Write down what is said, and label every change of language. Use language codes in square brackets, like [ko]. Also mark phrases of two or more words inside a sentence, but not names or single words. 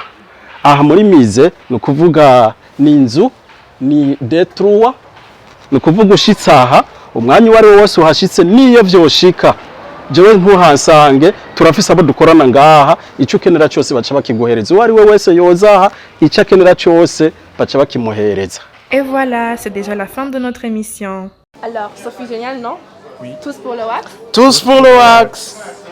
[rn] Aha muri Musée no kuvuga ni inzu ni D3, no kuvuga ushitse aha umwanya wari wose uhashitse niyo vyoshika jewe ntuhasange turafise abo dukorana ngaha, ico kenera cyose baca bakiguhereza. Uwari we wese yozaha ico kenera cyose baca bakimuhereza. [fr] Et voilà, c'est déjà la fin de notre émission. Alors, Sophie Génial, non? Oui. Tous pour le wax? Tous pour le wax!